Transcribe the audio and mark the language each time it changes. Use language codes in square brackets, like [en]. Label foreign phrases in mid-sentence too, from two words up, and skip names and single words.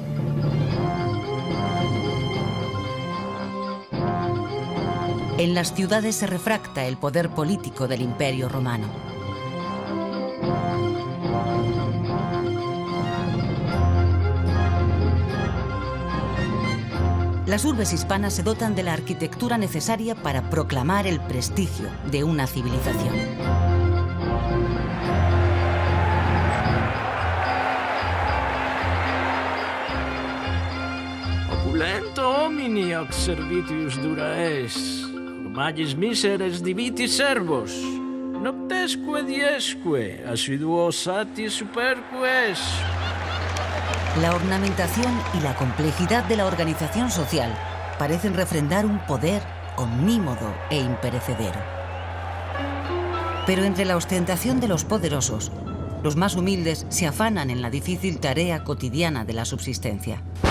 [es] En las ciudades se refracta el poder político del imperio romano. Las urbes hispanas se dotan de la arquitectura necesaria para proclamar el prestigio de una civilización. [la] Opulento homini hoc servitius dura es, magis miseres diviti servos, noctesque diesque, assiduos satis superque es. [es] La ornamentación y la complejidad de la organización social parecen refrendar un poder omnímodo e imperecedero. Pero entre la ostentación de los poderosos, los más humildes se afanan en la difícil tarea cotidiana de la subsistencia.